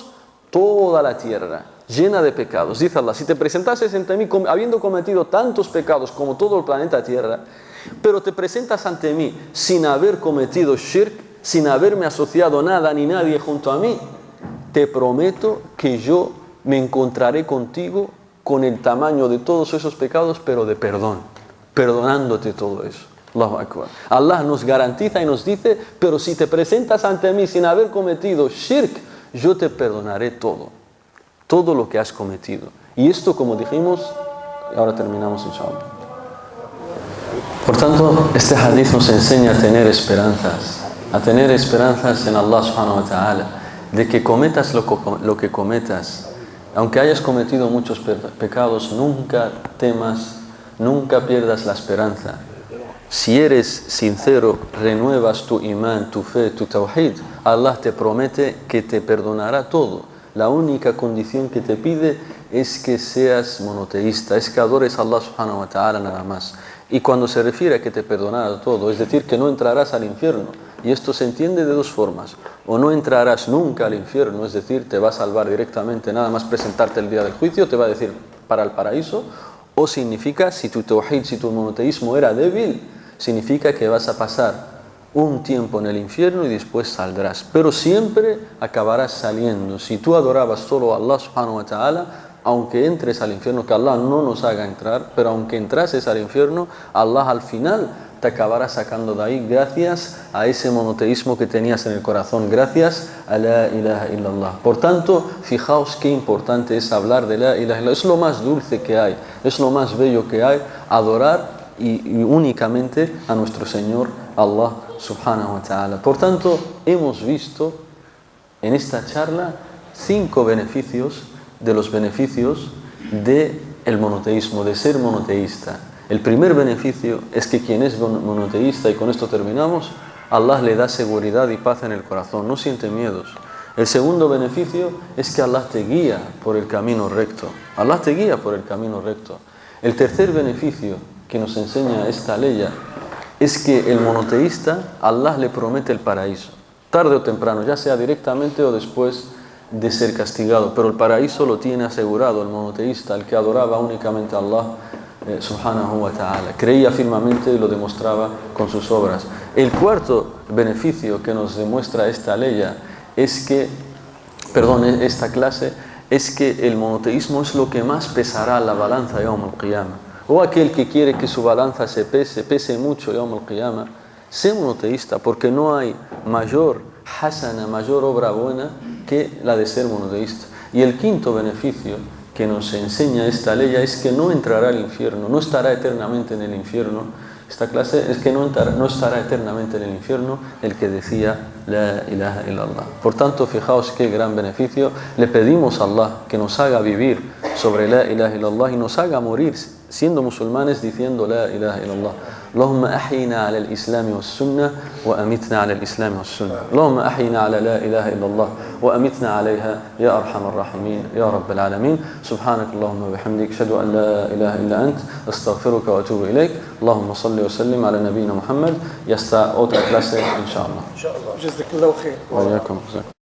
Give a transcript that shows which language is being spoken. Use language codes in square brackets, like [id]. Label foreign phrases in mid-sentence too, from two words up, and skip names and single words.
[es] Toda la tierra llena de pecados. Dice Allah, si te presentases ante mí habiendo cometido tantos pecados como todo el planeta Tierra, pero te presentas ante mí sin haber cometido shirk, sin haberme asociado nada ni nadie junto a mí, te prometo que yo me encontraré contigo con el tamaño de todos esos pecados, pero de perdón, perdonándote todo eso. [ar] الله أكبر. [es] Allah nos garantiza y nos dice, pero si te presentas ante mí sin haber cometido shirk, yo te perdonaré todo lo que has cometido. Y esto, como dijimos, y ahora terminamos inshallah. Por tanto, este hadith nos enseña a tener esperanzas en Allah [ar] سبحانه وتعالى, [es] de que cometas lo que cometas, aunque hayas cometido muchos pecados, nunca temas, nunca pierdas la esperanza. Si eres sincero, renuevas tu imán, tu fe, tu tawhid, Allah te promete que te perdonará todo. La única condición que te pide es que seas monoteísta, es que adores a Allah [ar] سبحانه وتعالى [es] nada más. Y cuando se refiere a que te perdonará todo, es decir, que no entrarás al infierno. Y esto se entiende de dos formas. O no entrarás nunca al infierno, es decir, te va a salvar directamente, nada más presentarte el día del juicio, te va a decir para el paraíso. O significa, si tu tawhid, si tu monoteísmo era débil, significa que vas a pasar un tiempo en el infierno y después saldrás, pero siempre acabarás saliendo. Si tú adorabas solo a Allah [ar] سبحانه وتعالى, [es] aunque entres al infierno, que Allah no nos haga entrar, pero aunque entrases al infierno, Allah al final te acabará sacando de ahí gracias a ese monoteísmo que tenías en el corazón, gracias a [ar] لا إله إلا الله. [es] Por tanto, fijaos qué importante es hablar de [ar] لا إله إلا الله. [es] Es lo más dulce que hay, es lo más bello que hay, adorar y únicamente a nuestro Señor Allah [ar] سبحانه وتعالى. [es] Por tanto, hemos visto en esta charla 5 beneficios de los beneficios del monoteísmo, de ser monoteísta. El primer beneficio es que quien es monoteísta, y con esto terminamos, Allah le da seguridad y paz en el corazón, no siente miedos. El segundo beneficio es que Allah te guía por el camino recto. Allah te guía por el camino recto. El tercer beneficio que nos enseña esta ley es que el monoteísta, Allah le promete el paraíso, tarde o temprano, ya sea directamente o después de ser castigado, pero el paraíso lo tiene asegurado el monoteísta, el que adoraba únicamente a Allah [ar] سبحانه وتعالى. [es] Creía firmemente y lo demostraba con sus obras. El cuarto beneficio que nos demuestra esta clase es que el monoteísmo es lo que más pesará la balanza [ar] يوم القيامة. [es] O aquel que quiere que su balanza se pese mucho [ar] يوم القيامة, [es] sea monoteísta, porque no hay mayor hasana, mayor obra buena que la de ser monoteísta. Y el quinto beneficio que nos enseña esta ley es que no entrará al infierno, no estará eternamente en el infierno. Esta clase es que no estará eternamente en el infierno el que decía [ar] لا إله إلا الله. [es] Por tanto, fijaos qué gran beneficio. Le pedimos a Allah que nos haga vivir sobre [ar] لا إله إلا الله [es] y nos haga morir siendo musulmanes diciendo [ar] لا إله إلا الله. اللهم أحينا على الإسلام والسنة وأمتنا على الإسلام والسنة. اللهم أحينا على لا إله إلا الله وأمتنا عليها يا أرحم الراحمين يا رب العالمين. سبحانك اللهم وبحمدك أشهد أن لا إله إلا أنت أستغفرك وأتوب إليك. اللهم صل وسلم على نبينا محمد. [es] Y hasta otra clase, inshallah. [ar] جزاك الله خير. وإياكم.